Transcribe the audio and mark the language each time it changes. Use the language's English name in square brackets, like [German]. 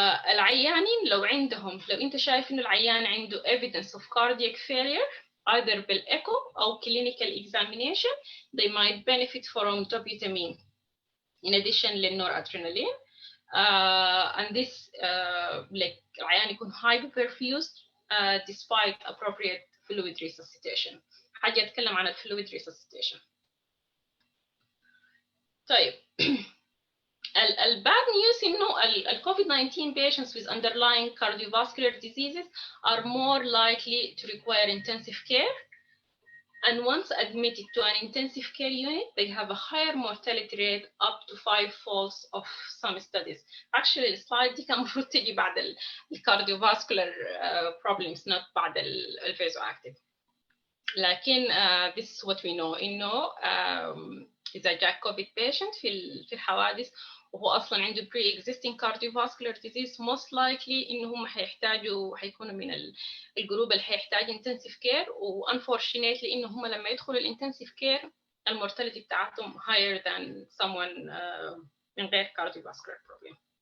[Arabic] العيانين لو أنت شايف إنه العيان عنده [English] evidence of cardiac failure either [Arabic] بالإيكو أو [English] clinical examination, they might benefit from dobutamine in addition للnoradrenaline. And this like [Arabic] العيان يكون [English] hyperperfused despite appropriate fluid resuscitation. [Arabic] حاجة أتكلم عن fluid resuscitation. [English] طيب bad news إنه COVID-19 patients with underlying cardiovascular diseases are more likely to require intensive care, and once admitted to an intensive care unit, they have a higher mortality rate up to 5-fold of some studies. [Arabic] Actually, السلايد دي كان المفروض تجي بعد [English] cardiovascular problems, not [Arabic] بعد vasoactive. [English] لكن this is what we know. [Arabic] إنه إذا جاء COVID patient في الحوادث وهو أصلاً عنده [English] pre-existing cardiovascular disease, most likely [Arabic] إنهم حيكونوا من الجروب اللي حيحتاج intensive care, و unfortunately إنهم لما يدخلوا intensive care المورتاليتي بتاعتهم [English] higher than someone [Arabic] من غير cardiovascular problem.